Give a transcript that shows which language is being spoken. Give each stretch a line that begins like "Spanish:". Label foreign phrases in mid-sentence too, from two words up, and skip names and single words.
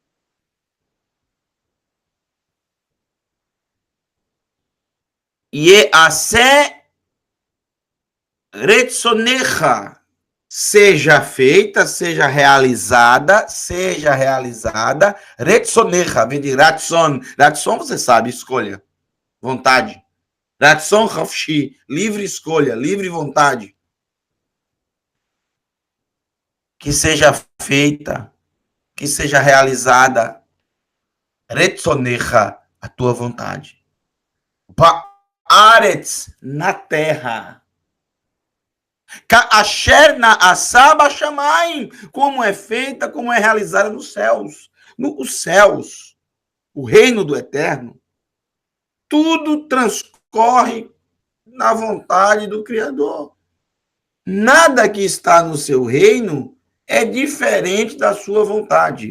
Hebrew: יעשה רצונך,
Portuguese: seja feita, seja realizada, retzonecha, vem de ratzon. Ratzon, você sabe, escolha, vontade.
Hebrew: רצון חופשי,
Portuguese: livre escolha, livre vontade. Que seja feita, que seja realizada, retzonecha, a tua vontade. Ba'aretz, na terra.
Hebrew: כאשר נעשה בשמים,
Portuguese: como é feita, como é realizada nos céus. Nos céus, o reino do Eterno, tudo transcorre na vontade do Criador. Nada que está no seu reino é diferente da sua vontade.